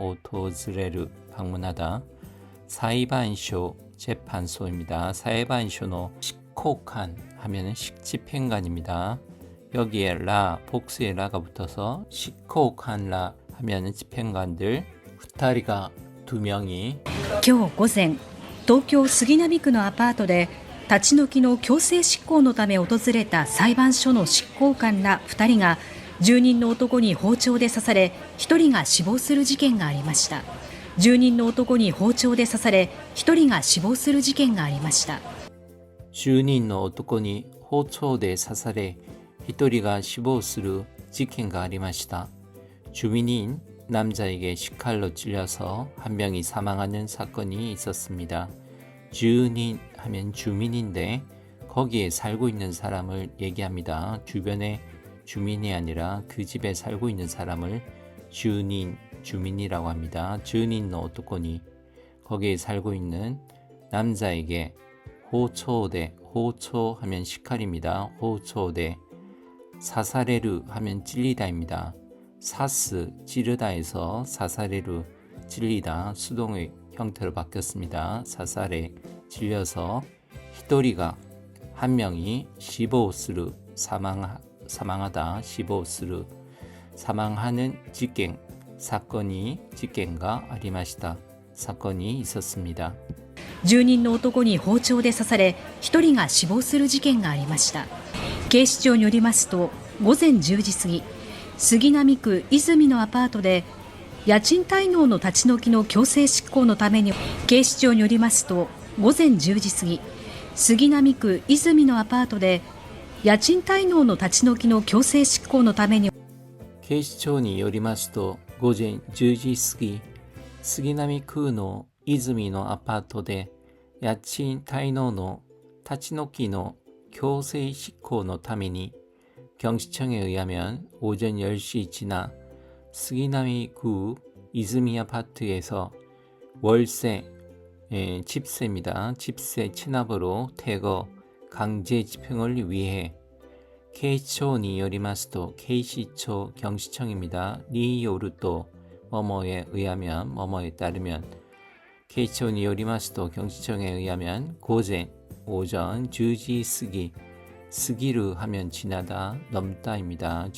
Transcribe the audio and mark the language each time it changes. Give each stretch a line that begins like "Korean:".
Korean: 오토즈레르 방문하다. 사이반쇼 재판소입니다. 사이반쇼노 식코칸 하면은 식집행관입니다. 여기에 라 복수의 라가 붙어서 식코칸 라 하면은 집행관들 2명이
Japanese: 今日午前、東京杉並区のアパートで立ち退きの強制執行のため訪れた裁判所の執行官ら2人が住人の男に包丁で刺され1人が死亡する事件がありました。住人の男に包丁で刺され1人が死亡する事件がありました。住人の男に包丁で刺され1人が死亡する事件がありました。
Korean: 주민인 남자에게 식칼로 찔려서 한 명이 사망하는 사건이 있었습니다. 주민 하면 주민인데 거기에 살고 있는 사람을 얘기합니다. 주변의 주민이 아니라 그 집에 살고 있는 사람을 주민이라고 합니다. 주민의 오토코니 거기에 살고 있는 남자에게 호초대, 호초 하면 식칼입니다. 호초대 사사레르 하면 찔리다입니다. 사스 찌르다에서 사사레르 찔리다 수동의 형태로 바뀌었습니다. 사사레 찔려서 히토리가 한 명이 시보스르 사망하다 시보스르 사망하는 지경
Japanese: 事件が ありました。
Korean: 사건이 있었습니다.
Japanese: 住人の男に包丁で刺され1人が死亡する事件がありました。警視庁によりますと午前10時過ぎ、杉並区泉のアパートで家賃滞納の立ち退きの強制執行のために警視庁によりますと午前10時過ぎ、杉並区泉のアパートで家賃滞納の立ち退きの強制執行のために警視庁によりますと午前10時過ぎ、杉並区の泉のアパートで家賃滞納の立ち退きの強制執行のために
Korean: 경시청에 의하면 오전 10시 지나杉並구 이즈미 아파트에서 월세, 집세입니다. 집세 체납으로 대거 강제 집행을 위해 K초니 요리마스도 K시초 경시청입니다. 리요르또 뭐뭐에 의하면 뭐뭐에 따르면 K초니 요리마스도 경시청에 의하면 고젠 오전 주지 쓰기 쓰기르 하면 지나다 넘다입니다.